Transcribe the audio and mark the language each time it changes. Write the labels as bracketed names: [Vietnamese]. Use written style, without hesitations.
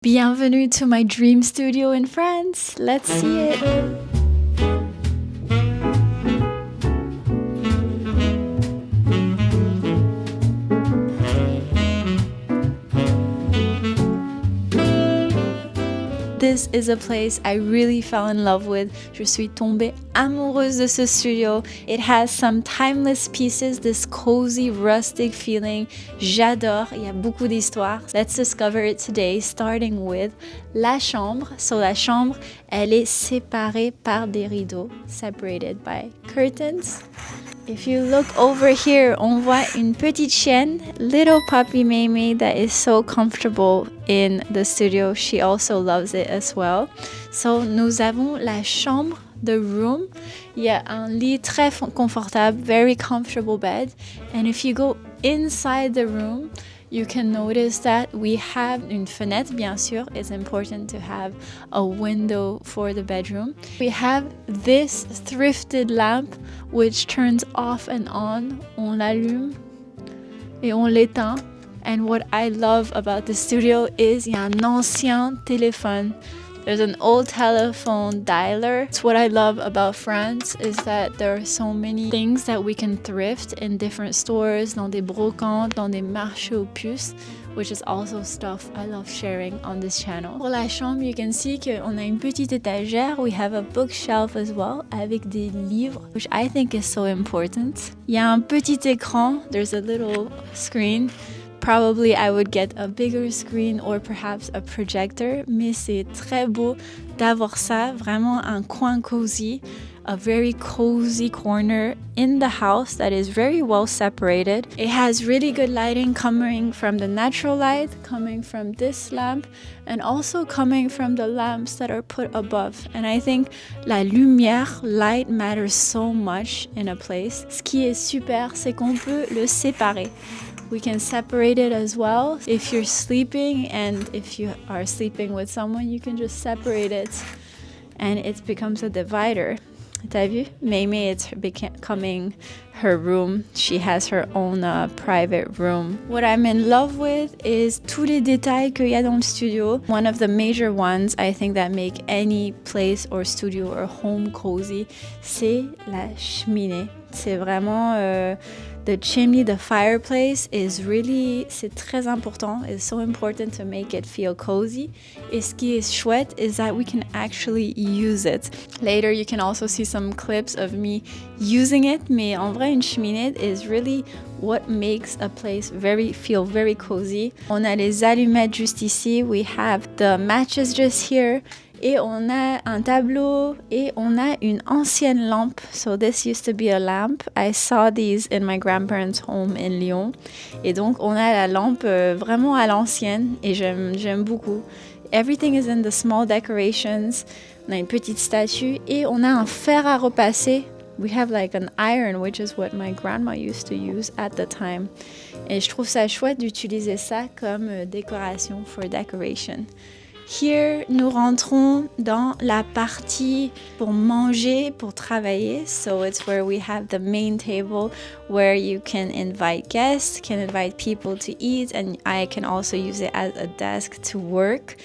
[English] Bienvenue to my dream studio in France. Let's see it. This is a place I really fell in love with. [French] Je suis tombée amoureuse de ce studio. [English] It has some timeless pieces, this cozy, rustic feeling. [French] J'adore, il y a beaucoup d'histoires. [English] Let's discover it today, starting with la chambre. [French] So la chambre, elle est séparée par des rideaux, [English] separated by curtains. If you look over here, [French] on voit une petite chienne, [English] little puppy Mimi, that is so comfortable in the studio. She also loves it as well. [French] So, nous avons la chambre, [English] the room. [French] Il y a un lit très confortable, [English] very comfortable bed. And if you go inside the room, you can notice that we have [French] une fenêtre, bien sûr. [English] It's important to have a window for the bedroom. We have this thrifted lamp which turns off and on. [French] On l'allume et on l'éteint. [English] And what I love about the studio is [French] il y a un ancien téléphone. [English] There's an old telephone dialer. It's what I love about France is that there are so many things that we can thrift in different stores, [French] dans des brocantes, dans des marchés aux puces, [English] which is also stuff I love sharing on this channel. [French] Pour la chambre, [English] you can see [French] qu'on a une petite étagère. [English] We have a bookshelf as well, [French] avec des livres, [English] which I think is so important. [French] Il y a un petit écran. [English] There's a little screen. Probably I would get a bigger screen or perhaps a projector, [French] mais c'est très beau d'avoir ça, vraiment un coin cozy, [English] a very cozy corner in the house that is very well separated. It has really good lighting coming from the natural light, coming from this lamp, and also coming from the lamps that are put above. And I think la lumière, light matters so much in a place. [French] Ce qui est super, c'est qu'on peut le séparer. [English] We can separate it as well. If you're sleeping and if you are sleeping with someone, you can just separate it and it becomes a divider. [French] T'as vu? [English] Mimi, it's becoming her room. She has her own private room. What I'm in love with is [French] tous les détails qu'il y a dans le studio. [English] One of the major ones I think that make any place or studio or home cozy, [French] c'est la cheminée. C'est vraiment... [English] the chimney, the fireplace is really, [French] c'est très important. [English] It's so important to make it feel cozy. [French] Et ce qui est chouette [English] is that we can actually use it. Later, you can also see some clips of me using it. [French] Mais en vrai, une cheminée [English] is really what makes a place feel very cozy. [French] On a les allumettes juste ici. [English] We have the matches just here. [French] Et on a un tableau et on a une ancienne lampe. [English] So this used to be a lamp. I saw these in my grandparents' home in Lyon. [French] Et donc on a la lampe vraiment à l'ancienne et j'aime beaucoup. [English] Everything is in the small decorations. [French] On a une petite statue et on a un fer à repasser. [English] We have like an iron, which is what my grandma used to use at the time. [French] Et je trouve ça chouette d'utiliser ça comme décoration [English] for decoration. [French] Here, nous rentrons dans la partie pour manger, pour travailler. [English] So it's where we have the main table where you can invite guests, can invite people to eat, and I can also use it as a desk to work.